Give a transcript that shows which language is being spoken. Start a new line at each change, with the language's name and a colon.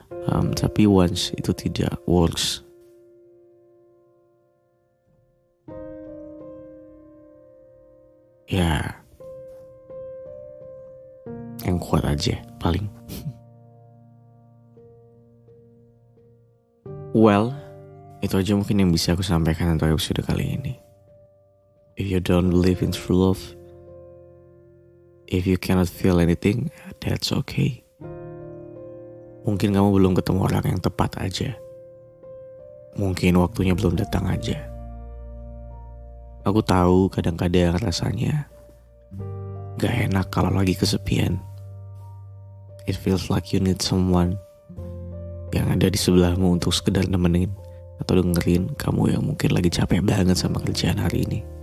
Indonesian: Tapi once itu tidak works, ya yang kuat aja paling. Well, itu aja mungkin yang bisa aku sampaikan untuk episode kali ini.
English: If you don't believe in true love, if you cannot feel anything, that's okay.
Indonesian: Mungkin kamu belum ketemu orang yang tepat aja. Mungkin waktunya belum datang aja. Aku tahu kadang-kadang rasanya gak enak kalau lagi kesepian.
English: It feels like you need someone
Indonesian: yang ada di sebelahmu untuk sekedar nemenin atau dengerin kamu yang mungkin lagi capek banget sama kerjaan hari ini.